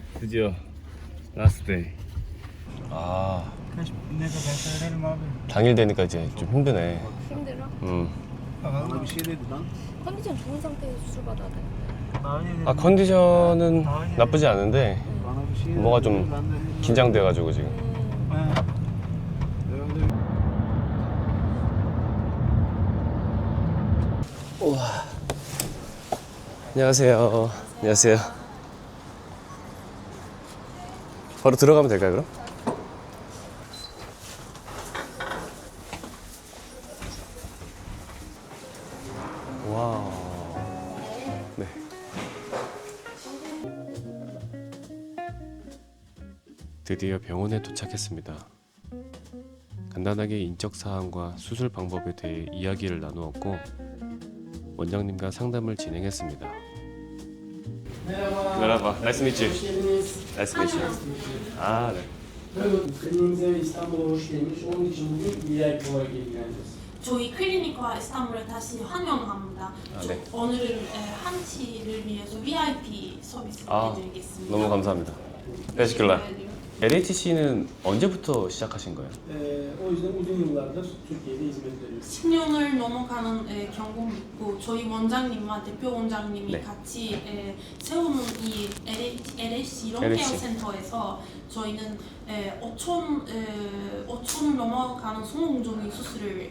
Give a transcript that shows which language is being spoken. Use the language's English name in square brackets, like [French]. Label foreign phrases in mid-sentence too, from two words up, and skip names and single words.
[Turkish] gidiyor. [English] Last day. 아 [Turkish] Ne kadar verelim abi? [Korean] 당일 되니까 이제 좀 힘드네. 힘들어? [Turkish] Bana bir şey dedi lan. [Korean] 컨디션 좋은 상태에서 수술 받아야 돼. [Turkish] Daha önce dedi. [Korean] 아 컨디션은 나쁘지 않은데 [Turkish] Bana bir şey dedi. [Korean] 뭐가 좀 [Turkish] Ben de dedim. [Korean] 긴장돼가지고 지금. [Turkish] He. Öyle bir- [Korean] 안녕하세요. 안녕하세요. 바로 들어가면 될까요, 그럼? 와. 네. 드디어 병원에 도착했습니다. 간단하게 인적 사항과 수술 방법에 대해 이야기를 나누었고 원장님과 상담을 진행했습니다. [Turkish] Merhaba. [English] Nice to meet you. Nice to meet you. [Korean] 아, 네. [Turkish] Kliniğimize İstanbul'a hoş gelmiş. Onun için bugün VIP olarak ilgileneceğiz. [Korean] 저희 클리닉과 이스탄불에 다시 환영합니다. 네. 오늘은 한치를 위해서 VIP 서비스를 아, 해드리겠습니다. 너무 감사합니다. [Turkish] Teşekkürler. [Korean] LHC는 언제부터 시작하신 거예요? [Turkish] O yüzden uzun yıllardır Türkiye'de hizmet veriyoruz. [Korean] 10년을 넘어가는 경험이 있고 저희 원장님과 대표 원장님이 네. 같이 세우는 이 LHC 롱케어 LHC. 센터에서 저희는 5천 넘어가는 성공적인 수술을